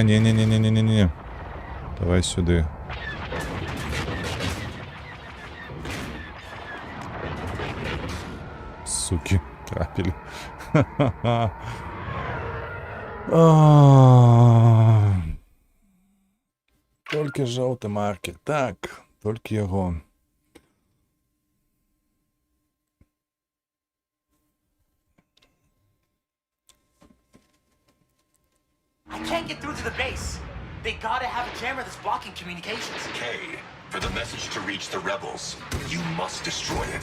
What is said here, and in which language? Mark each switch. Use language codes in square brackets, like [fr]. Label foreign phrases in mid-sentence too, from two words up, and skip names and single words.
[be] Не-не-не-не-не-не-не. Давай сюды. Суки, трапили. Толькі жоўты маркер. Так, толькі яго. [en] I can't get through to the base. They gotta have a jammer that's blocking communications. Kay, for the message to reach the rebels, you must destroy it.